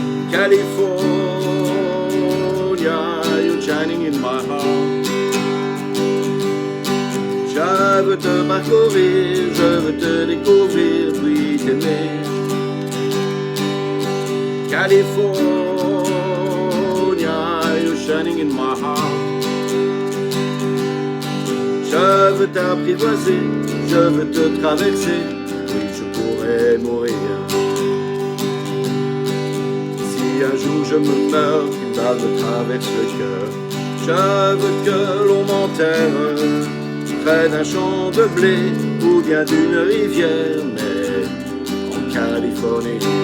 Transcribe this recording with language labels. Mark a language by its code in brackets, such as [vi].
[en] California, you're shining in my heart. [fr] Je veux te parcourir, je veux te découvrir, puis t'aimer. [en] California, you're shining in my heart. [fr] Je veux t'apprivoiser, je veux te traverser, oui, je pourrais mourir. Un jour je me meurs, qu'une balle me traverse le cœur. Je veux que l'on m'enterre près d'un champ de blé ou bien d'une rivière, mais en Californie.